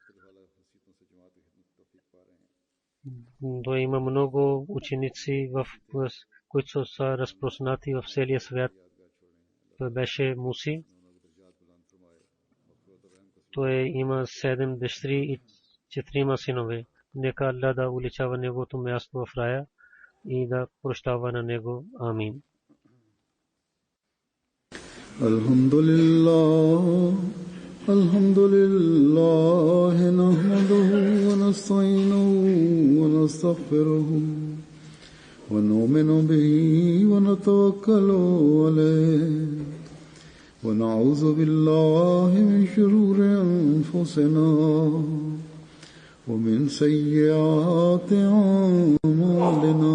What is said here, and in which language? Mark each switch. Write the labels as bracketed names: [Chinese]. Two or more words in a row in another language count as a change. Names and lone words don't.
[Bulgarian] Той има много ученици, които са разпространати в целия свят. Той беше муси. Той има 7 дъщери и 4 синове. Нека Аллах да увеличава неговото място в рая и да прощава на него. Амин. [Arabic] الحمد لله نحمده ونستعينه ونستغفره ونؤمن به ونتوكل عليه ونعوذ بالله من شرور أنفسنا ومن سيئات أعمالنا.